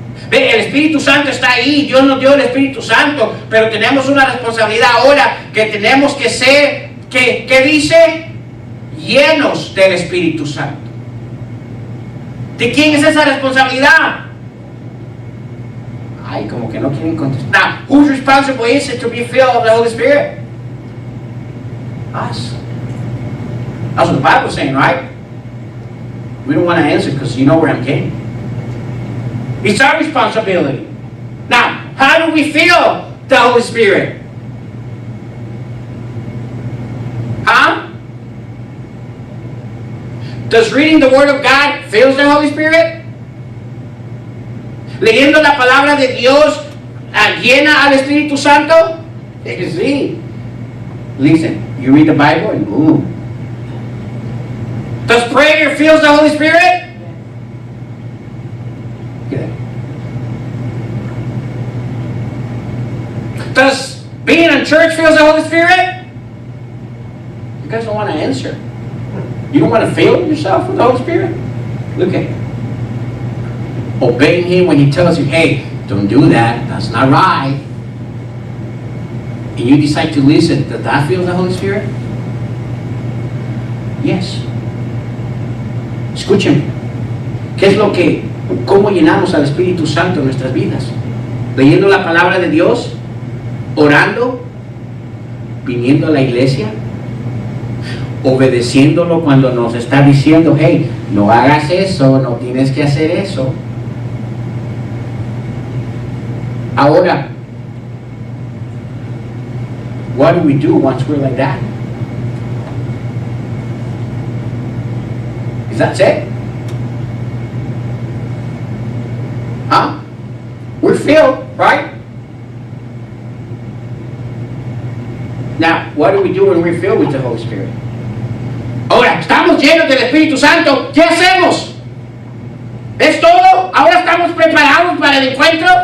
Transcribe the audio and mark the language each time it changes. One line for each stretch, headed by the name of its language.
Spanish: Ve, el Espíritu Santo está ahí. Dios nos dio el Espíritu Santo, pero tenemos una responsabilidad ahora que tenemos que ser, ¿qué dice? Llenos del Espíritu Santo. ¿De quién es esa responsabilidad? Ay, como que no quieren contestar.
English: Now, whose responsible is it to be filled of the Holy Spirit? Us. That's what the Bible's saying, right? We don't want to answer because you know where I'm getting. It's our responsibility. Now, how do we feel the Holy Spirit? Huh? Does reading the Word of God fill the Holy Spirit?
Spanish: Leyendo la palabra de Dios llena al Espíritu Santo? Sí.
English: Listen, you read the Bible and boom. Does prayer fill the Holy Spirit? Yeah. Does being in church fill the Holy Spirit? You guys don't want to answer. You don't want to fill yourself with the Holy Spirit? Look at it. Obeying Him when He tells you, hey, don't do that, that's not right. And you decide to listen, does that fill the Holy Spirit? Yes.
Spanish: Escúchenme. ¿Qué es lo que, cómo llenamos al Espíritu Santo en nuestras vidas? Leyendo la palabra de Dios, orando, viniendo a la iglesia, obedeciéndolo cuando nos está diciendo, hey, no hagas eso, no tienes que hacer eso. Ahora,
English: what do we do once we're like that? Is that it? Huh? We're filled, right? Now, what do we do when we're filled with the Holy Spirit?
Spanish: Ahora, estamos llenos del Espíritu Santo. ¿Qué hacemos? ¿Es todo? ¿Ahora estamos preparados para el encuentro?